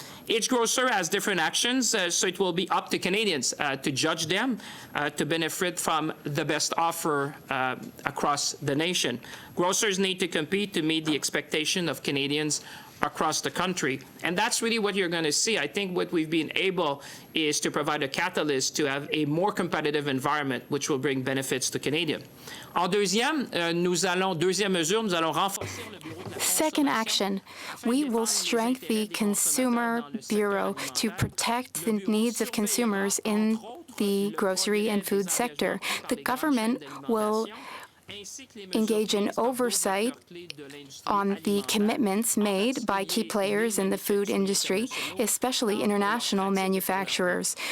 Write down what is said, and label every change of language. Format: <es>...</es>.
<en>Each grocer has different actions, so it will be up to Canadians to judge them, to benefit from the best offer across the nation. Grocers need to compete to meet the expectation of Canadians across the country. And that's really what you're going to see. I think what we've been able is to provide a catalyst to have a more competitive environment, which will bring benefits to Canadians.</en> <fr>Deuxième mesure, nous allons renforcer le bureau.</fr> <en>Second action, we will strengthen the Consumer Bureau to protect the needs of consumers in the grocery and food sector. The government will engage in oversight on the commitments made by key players in the food industry, especially international manufacturers.</en>